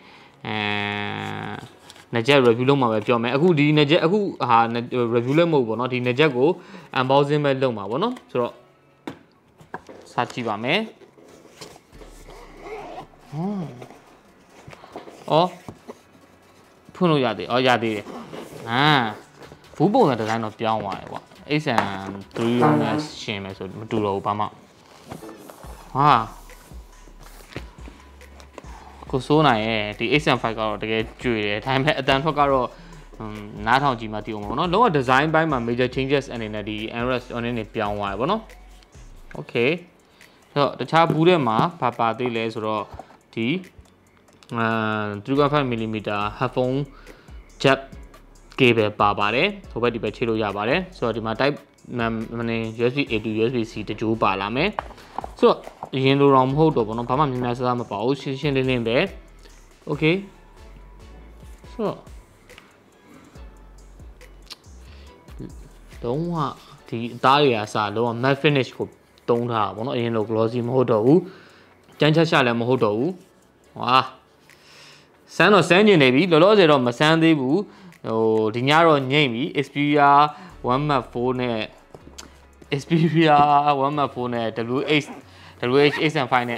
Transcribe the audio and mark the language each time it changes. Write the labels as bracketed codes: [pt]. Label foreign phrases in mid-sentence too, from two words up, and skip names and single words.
[my] နှစ်ချက် review လုပ်မှာပဲပြောမယ်အခုဒီနှစ်ချက်အခုဟာ review လည်းမဟုတ်ဘူးပေါ့နော်ဒီနှစ်ချက်ကို unboxing ပဲလုပ်မှာပေါ့နော်ဆိုတော့စကြည့်ပါမယ်ဖွင့်လို့ရသေးရသေးတယ်ဘူးပုံစံဒီဇိုင်းတော့ပြောင်းသွားတယ်ကွာ XM3 နဲ့ရှင်မယ်ဆိုမတူတော့ဘူးဘာမှ ကိုစိုးနိုင်ရဲ့ဒီ XM5 ကတော့တကယ်ကြွေတယ်ဒါပေမဲ့အတန်ထွက်ကတော့နားထောင်ကြည့်မှသိအောင်ပေါ့နော်လုံးဝ design ဘိုင်းမှာ [en] major changes [my] အနေနဲ့ဒီ [en] Android on [my] နဲ့ပြောင်းသွားတယ်ပေါ့နော် okay ဆိုတော့တခြားဘူးထဲမှာဘာပါသေးလဲဆိုတော့ဒီ 3.5mm [en] headphone jack cable [my] ပါပါတယ်ဟိုဘက်ဒီဘက်ချိတ်လို့ရပါတယ်ဆိုတော့ဒီမှာ [en] type USB A to USB C [my] တကြိုးပါလာမယ်ဆိုတော့အရင်လိုတော့မဟုတ်တော့ဘောနော်ဘာမှများများစားစားမပါဘူးရှင်းရှင်းလင်းလင်းပဲ okay ဆိုတော့ လုံးဝဒီအသားတွေအစားလုံးဝ [en] matte finish [my] ကိုတုံးထားတာဘောနော်အရင်လို glossy မဟုတ်တော့ဘူးကြမ်းချလည်းမဟုတ်တော့ဘူးစမ်းတော့စမ်းကျင်နေပြီလောလောဆယ်တော့မစမ်းသေးဘူးဟိုဒီညတော့ညိမ့်ပြီ Xperia 1.4 နဲ့ Xperia 1.4 နဲ့ WH-1000XM5 နဲ့